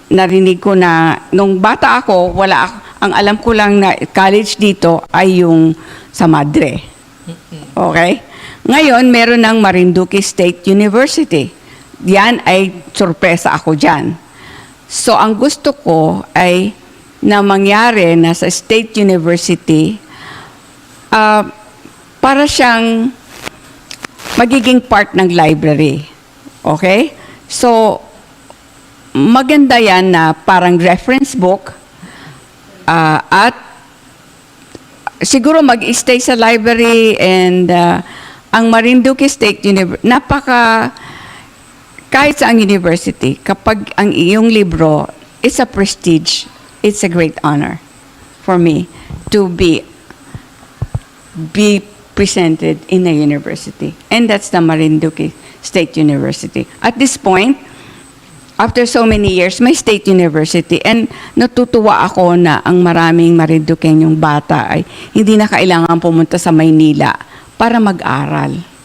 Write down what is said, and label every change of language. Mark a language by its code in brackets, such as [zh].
[tl] narinig ko na, nung bata ako, ang alam ko lang na college dito ay yung sa Madre. Okay? Ngayon, meron ng Marinduque State University. Yan ay sorpresa ako dyan. So, ang gusto ko ay na mangyari na sa State University, para siyang magiging part ng library. Okay? So, maganda yan na parang reference book at siguro mag-stay sa library and ang Marinduque State University, kahit sa ang university, kapag ang iyong libro, [en] it's a prestige, it's a great honor for me to be presented in a university. And that's the Marinduque State University. At this point, after so many years, [tl] may state university. And natutuwa ako na ang maraming Marinduqueñong bata ay hindi na kailangan pumunta sa Maynila para mag-aral.